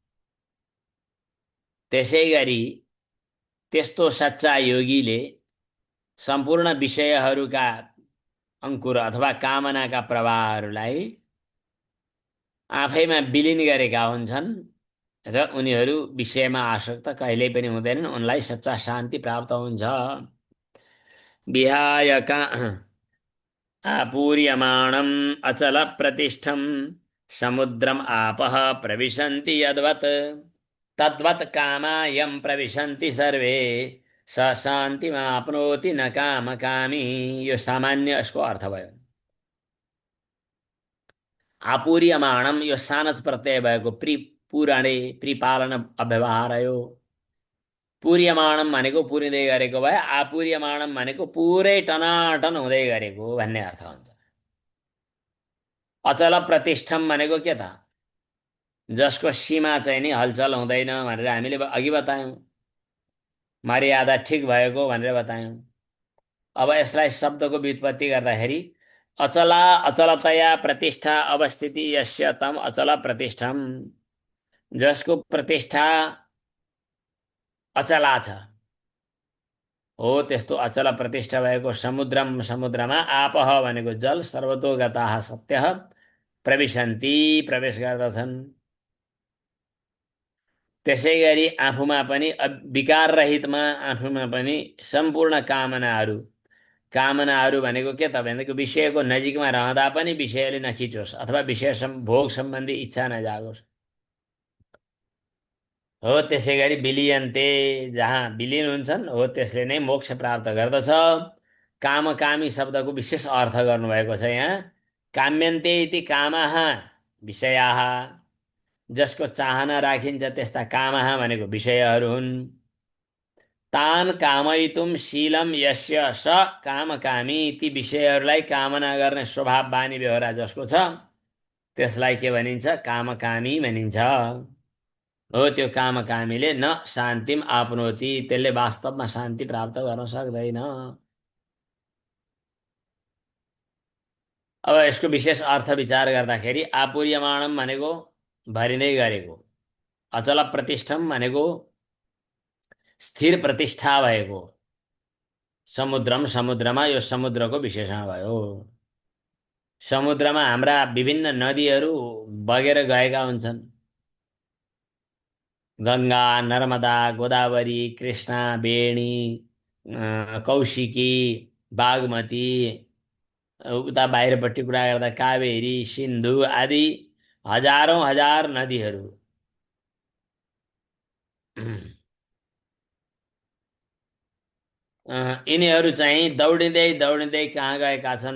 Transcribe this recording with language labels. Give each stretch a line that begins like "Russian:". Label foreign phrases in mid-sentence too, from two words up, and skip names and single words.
Nepali: त्यसै गरी त्यस्तो सच्चा योगीले सम्पूर्ण विषयहरूका अङ्कुर अथवा कामनाका प्रवाहहरूलाई आफैमा विलिन गरेका हुन्छन् र उनीहरू विषयमा आसक्त कहिल्यै पनि हुँदैनन्। उनलाई सच्चा शान्ति प्राप्त हुन्छ।
Sanskrit: विहाय का आपूर्यमाणम् अचल प्रतिष्ठम समुद्रम आपः प्रविशन्ति यद्वत् तद्वत् कामायं प्रविशन्ति सर्वे स शान्तिमाप्नोति न कामकामी।
Nepali: यो सामान्य यसको अर्थ भयो। आपूर्यमाणम यो सानच प्रत्यय भएको पुराणे प्रिपालन अव्यवहार हो। पूर्यमाणम भनेको पुरिँदै गरेको भए, आपूर्यमाणम भनेको पुरै टनाटन हुँदै गरेको भन्ने अर्थ हुन्छ।
Sanskrit: अचल प्रतिष्ठम
Nepali: भनेको के त? जसको सीमा चाहिँ नि हलचल हुँदैन भनेर हामीले अघि बतायौँ। मर्यादा ठिक भएको भनेर बतायौँ। अब यसलाई शब्दको व्युत्पत्ति गर्दाखेरि
Sanskrit: अचला अचलतया प्रतिष्ठा अवस्थिति यस्य तम अचल प्रतिष्ठम,
Nepali: जसको प्रतिष्ठा अचला छ हो त्यस्तो अचल प्रतिष्ठा भएको समुद्रम, समुद्रमा आपह भनेको जल,
Sanskrit: सर्वतोगताः सत्यः प्रविशन्ति
Nepali: प्रवेश गर्दछन्। त्यसै गरी आफूमा पनि विकार रहितमा आफूमा पनि सम्पूर्ण कामनाहरू, कामनाहरू भनेको के त भनेको विषयको नजिकमा रहँदा पनि विषयले नखिचोस् अथवा विषय भोग सम्बन्धी इच्छा नजागोस्। हो त्यसै गरी विलियन्ते, जहाँ विलिन हुन्छन् हो त्यसले नै मोक्ष प्राप्त गर्दछ। कामकामी शब्दको विशेष अर्थ गर्नुभएको छ यहाँ।
Sanskrit: काम्यन्ते इति कामाः विषयाः,
Nepali: जसको चाहना राखिन्छ त्यस्ता कामाः भनेको विषयहरू हुन्।
Sanskrit: तान कामयितुम शीलम यस्य स कामकामी,
Nepali: ती विषयहरूलाई कामना गर्ने स्वभाव बानी व्यवहार जसको छ त्यसलाई के भनिन्छ? कामकामी भनिन्छ। हो त्यो कामकामीले
Sanskrit: न शान्तिम आफ्नोति,
Nepali: त्यसले वास्तवमा शान्ति प्राप्त गर्न सक्दैन। अब यसको विशेष अर्थ विचार गर्दाखेरि आपूर्यमाणम भनेको भरिँदै गरेको,
Sanskrit: अचल प्रतिष्ठम
Nepali: भनेको स्थिर प्रतिष्ठा भएको, समुद्रम समुद्रमा यो समुद्रको विशेषण भयो। समुद्रमा हाम्रा विभिन्न नदीहरू बगेर गएका हुन्छन्। गङ्गा, नर्मदा, गोदावरी, कृष्णा, बेणी, कौशिकी, बागमती, उता बाहिरपट्टि कुरा गर्दा कावेरी, सिन्धु आदि हजारौँ हजार नदीहरू यिनीहरू चाहिँ दौडिँदै दौडिँदै कहाँ गएका छन्?